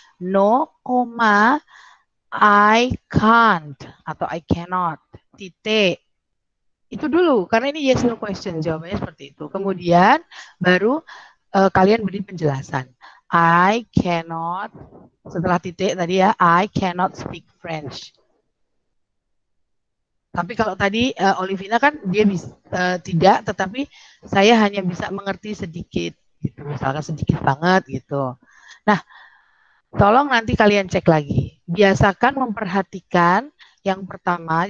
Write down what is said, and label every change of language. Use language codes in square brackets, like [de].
[en] No, koma I can't atau I cannot. [id] Titik. Itu dulu, karena ini yes no question, jawabannya seperti itu. Kemudian baru kalian beri penjelasan. [en] I cannot, [id] setelah titik tadi ya, [en] I cannot speak French. [id] Tapi kalau tadi Olivina kan dia bisa tidak, tetapi saya hanya bisa mengerti sedikit, gitu. Misalkan sedikit banget gitu. Nah, tolong nanti kalian cek lagi. Biasakan memperhatikan yang pertama.